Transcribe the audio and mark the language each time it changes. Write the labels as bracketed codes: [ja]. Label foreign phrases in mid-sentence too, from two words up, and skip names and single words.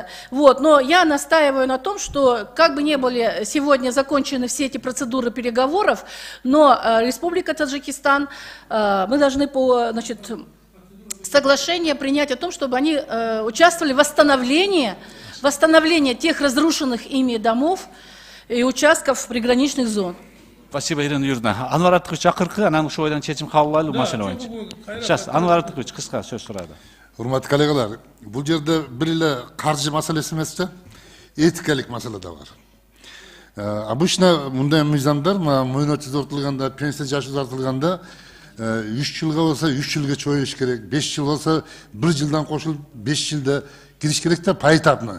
[ru] Вот, но я настаиваю на том, что как бы не были сегодня закончены все эти процедуры переговоров, но Республика Таджикистан, мы должны по, значит, соглашению принять о том, чтобы они участвовали в восстановлении тех разрушенных ими домов и участков приграничных зон. Спасибо, Ирина Юрьевна. [ky] Анвар Артыкович, акыркы, анан ушул ойдан чечим кабыл алуу маселе боюнча. Сейчас, Анвар Артыкович, кыска сөз сурады. Урматтуу коллегалар, бул жерде бир эле каржы маселеси эмес да, этикалык маселе да бар. Обычно мындай мыйзамдар, мөөнөт узартылганда, пенсия жашы узартылганда 3 жылга болсо 3 жылга чоюш керек, 5 жыл болсо 1 жылдан кошулуп 5 жылда кириш керек да поэтапно.